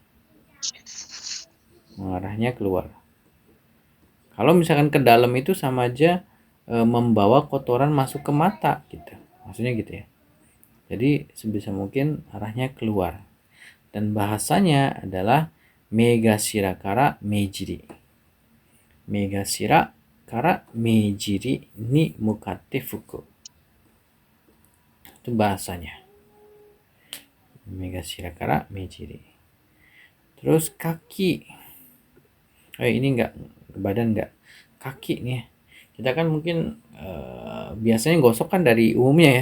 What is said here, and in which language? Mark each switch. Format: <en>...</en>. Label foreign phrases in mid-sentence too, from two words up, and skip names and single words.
<id>Mengarahnya keluar. Kalau misalkan ke dalam itu sama aja membawa kotoran masuk ke mata gitu. Maksudnya gitu ya. Jadi sebisa mungkin arahnya keluar. Dan bahasanya adalah</id> <ja>目頭から目尻. 目頭から目尻に向かって拭く.</ja> <id>Itu bahasanya.</id> <ja>目頭から目尻.</ja> <id>Terus kaki. Ini enggak, badan enggak. Kaki nih. Kita kan mungkin biasanya gosok kan dari umumnya ya.</id>